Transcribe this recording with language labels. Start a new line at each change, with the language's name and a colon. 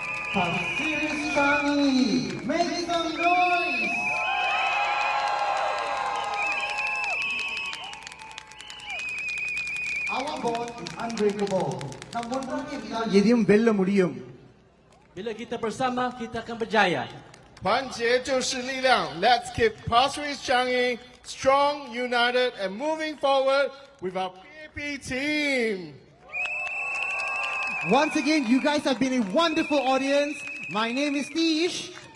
English: Pasir Ris-Changi, make some noise! Our bond is unbreakable.
Tamil: நம் ஒன்றாக இருந்தால் எதையும் வெல்ல முடியும்.
Malay: Bila kita bersama, kita akan berjaya.
Chinese: 团结就是力量.
English: Let's keep Pasir Ris-Changi strong, united, and moving forward with our PAP team. Once again, you guys have been a wonderful audience. My name is Tish.